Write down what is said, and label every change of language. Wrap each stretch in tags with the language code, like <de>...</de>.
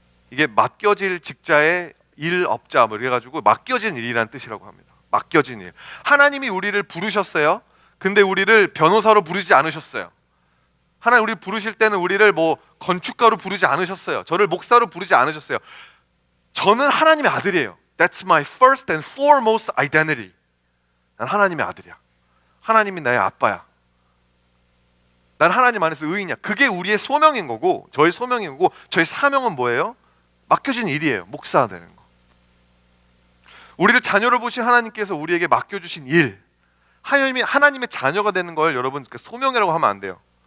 <ko>이게 맡겨질 직자의 일업자 뭐 이래가지고 맡겨진 일이라는 뜻이라고 합니다. 맡겨진 일. 하나님이 우리를 부르셨어요. 근데 우리를 변호사로 부르지 않으셨어요. 하나님 우리 부르실 때는 우리를 뭐 건축가로 부르지 않으셨어요. 저를 목사로 부르지 않으셨어요. 저는 하나님의 아들이에요.</ko> <en>That's my first and foremost identity.</en> <ko>난 하나님의 아들이야. 하나님이 나의 아빠야. 난 하나님 안에서 의인이야. 그게 우리의 소명인 거고, 저의 소명인 거고, 저의 사명은 뭐예요? 맡겨진 일이에요. 목사 되는 거. 우리를 자녀로 보신 하나님께서 우리에게 맡겨주신 일, 하나님의 자녀가 되는 걸 여러분 소명이라고 하면 안 돼요.</ko>